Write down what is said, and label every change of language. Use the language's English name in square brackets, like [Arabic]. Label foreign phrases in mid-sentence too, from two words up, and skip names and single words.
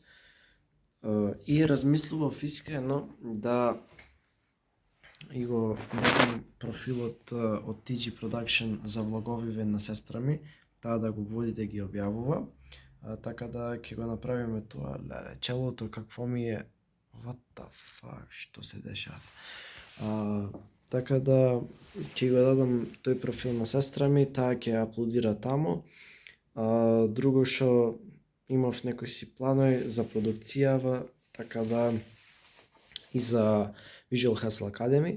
[Macedonian] И размислував искрено да и го водам профилот од TG Production за влоговиве на сестра ми, таа да го води да ги објавува, така да ќе го направиме тоа. Челото какво ми е [English] what the fuck, [Macedonian] што се дешава. Така да ќе го дадам тој профил на сестра ми, таа ќе аплодира таму. Друго што имав некои си планови за продукцијава, така да и за Visual Hustle Academy.